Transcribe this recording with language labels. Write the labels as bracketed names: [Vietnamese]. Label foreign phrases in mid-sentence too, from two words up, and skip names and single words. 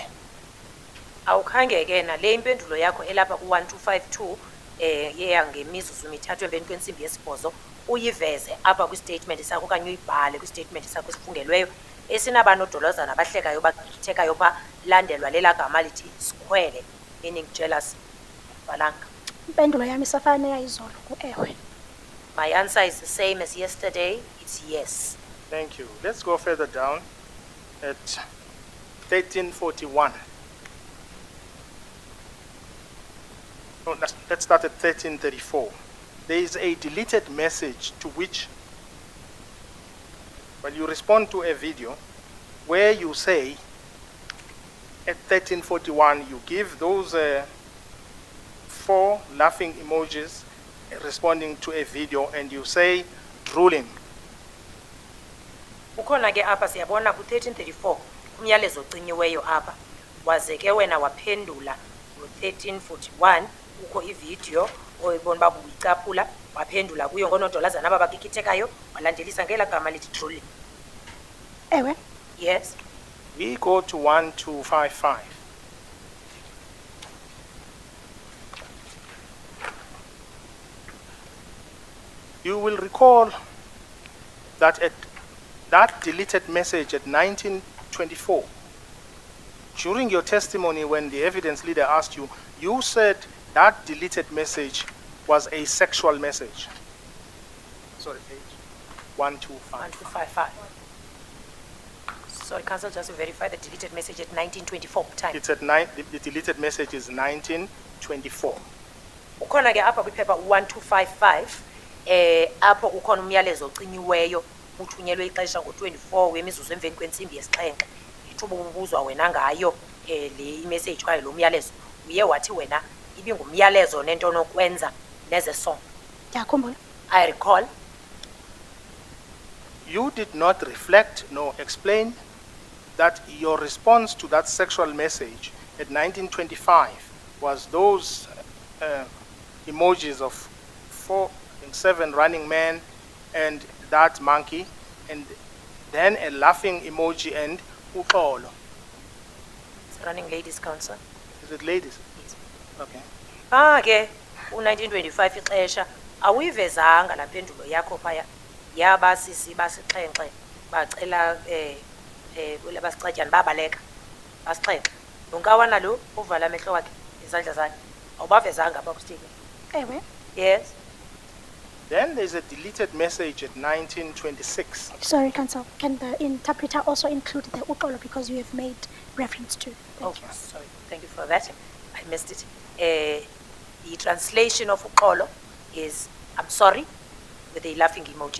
[Xhosa] Awukhange ke na le impendulo yakho elapha ku-1252 yeya ngemizuzu mithathu emveni kwensimbi yesibhozo uyiveze apha kwistatement sakho okanye uyibhale kwistatement sakho esifungelweyo esinabanodolozana abahlekayo bakithekayo pha landelwa lela gama lithi sikhwele, [English] meaning jealous. [Xhosa] Balanga. Impendulo yami isafana neyayizolo ku-ewe. [English] My answer is the same as yesterday. It's yes. Thank you. Let's go further down at 1341. No, let's start at 1334. There is a deleted message to which, well, you respond to a video where you say, at 1341, you give those 4 laughing emojis responding to a video, and you say, drooling. [Xhosa] Ukhona ke apha siyabona ku 1334 umyalezo ocinyiweyo apha waze ke wena waphendula ku 1341 ukho ivideo oyibona babu uyicaphula waphendula kuyo ngonodolazana aba bakikithekayo walandelisa ngela gama lithi drooling. Ewe. [English] Yes. We go to 1255. You will recall that at that deleted message at 1924, during your testimony when the evidence leader asked you, you said that deleted message was a sexual message. Sorry, page 125. 1255. Sorry, Council, just to verify the deleted message at 1924 time. It's at the deleted message is 1924. [Xhosa] Ukhona ke apha kwiphepha 1255 apho ukhona umyalezo ocinyiweyo uthunyelwe ixesha ngo24 wemizuzu emveni kwentsimbi yesixhenxe ithuba ubuzwa wena ngayo le imessage kwaye lo myalezo uye wathi wena ibingumyalezo nento nokwenza neze song. Ndiyakhumbula. [English] I recall. You did not reflect nor explain that your response to that sexual message at 1925 was those emojis of 4 and 7 running men and that monkey, and then a laughing emoji and uxolo. It's running ladies council. Is it ladies? Yes. Okay. [Xhosa] Ke u1925 ixesha awuyivezanga la mpendulo yakho phaya yabasisi basixhenxe bacela labasixatyana babaleka basixhenxe nonkawana lo uvala amehlo wakhe izandla zakhe awubavezanga apha kustatement. Ewe. [English] Yes. Then there's a deleted message at 1926. Sorry, Council. Can the interpreter also include the uxolo because you have made reference to? Thank you. Sorry. Thank you for that. I missed it. The translation of uxolo is I'm sorry with a laughing emoji.